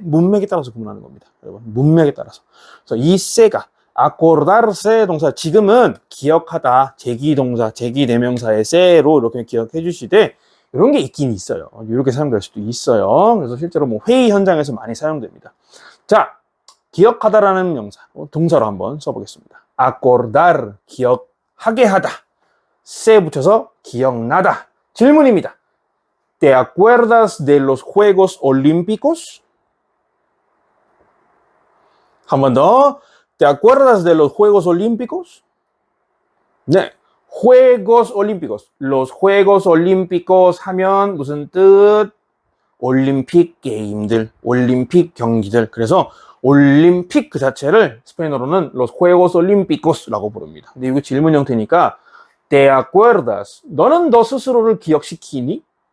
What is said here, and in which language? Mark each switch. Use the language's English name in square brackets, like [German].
[Korean] 문맥에 따라서 구분하는 겁니다. 여러분, 문맥에 따라서. 그래서 이 se가 [Spanish] acordarse [Korean] 동사, 지금은 기억하다, 제기 동사, 제기 대명사의 se로 이렇게 기억해 주시되 이런 게 있긴 있어요. 이렇게 사용될 수도 있어요. 그래서 실제로 뭐 회의 현장에서 많이 사용됩니다. 자, 기억하다라는 명사, 동사로 한번 써보겠습니다. [Spanish] acordar, [Korean] 기억하게 하다. se 붙여서 기억나다. 질문입니다. [Spanish] ¿Te acuerdas de los Juegos Olímpicos? [Korean] 한 번 더. [Spanish] ¿Te acuerdas de los Juegos Olímpicos? 네. Juegos Olímpicos. Los Juegos Olímpicos [Korean] 하면 무슨 뜻? 올림픽 게임들, 올림픽 경기들. 그래서 올림픽 그 자체를 스페인어로는 [Spanish] Los Juegos Olímpicos [Korean] 라고 부릅니다. 근데 이거 질문 형태니까 [Spanish] ¿Te acuerdas? [Korean] 너는 너 스스로를 기억시키니?